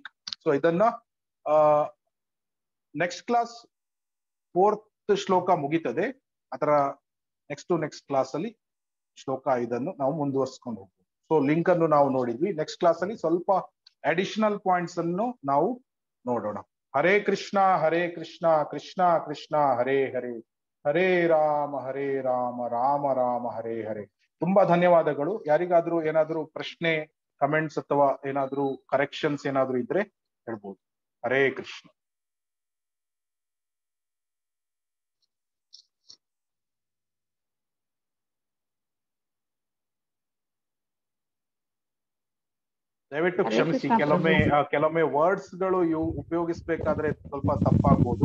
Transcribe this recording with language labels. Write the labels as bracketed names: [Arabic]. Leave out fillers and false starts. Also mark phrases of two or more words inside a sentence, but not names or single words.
[Kannada] ಸೊ ಇದನ್ನ [English] next class [Kannada] 4th ಶ್ಲೋಕ ಮುಗಿತದೆ, ಅದರ [English] next class [Kannada] ಅಲ್ಲಿ ಶ್ಲೋಕ 5 ನಾವು ಮುಂದುವರ್ಸ್ಕೊಂಡು ಹೋಗ್ತೀವಿ. ಸೊ ಲಿಂಕ್ ಅನ್ನು ನಾವು ನೋಡಿದ್ವಿ. [English] next class [Kannada] ಅಲ್ಲಿ ಸ್ವಲ್ಪ [English] additional points [Kannada] ಅನ್ನು ನಾವು ನೋಡೋಣ. [Sanskrit] ಹರೇ ಕೃಷ್ಣ ಕೃಷ್ಣ ಕೃಷ್ಣ ಹರೇ ಹರೇ, ಹರೇ ರಾಮ ರಾಮ ರಾಮ ಹರೇ ಹರೇ. [Kannada] ತುಂಬಾ ಧನ್ಯವಾದಗಳು. ಯಾರಿಗಾದ್ರೂ ಏನಾದ್ರೂ ಪ್ರಶ್ನೆ, ಕಮೆಂಟ್ಸ್ ಅಥವಾ ಏನಾದ್ರೂ ಕರೆಕ್ಷನ್ಸ್ ಏನಾದ್ರೂ ಇದ್ರೆ ಹೇಳ್ಬೋದು. [Sanskrit] ಹರೇ ಕೃಷ್ಣ. [Kannada] ದಯವಿಟ್ಟು ಕ್ಷಮಿಸಿ, ಕೆಲವೊಮ್ಮೆ ವರ್ಡ್ಸ್ ಗಳು ಉಪಯೋಗಿಸ್ಬೇಕಾದ್ರೆ ಸ್ವಲ್ಪ ತಪ್ಪಾಗ್ಬೋದು.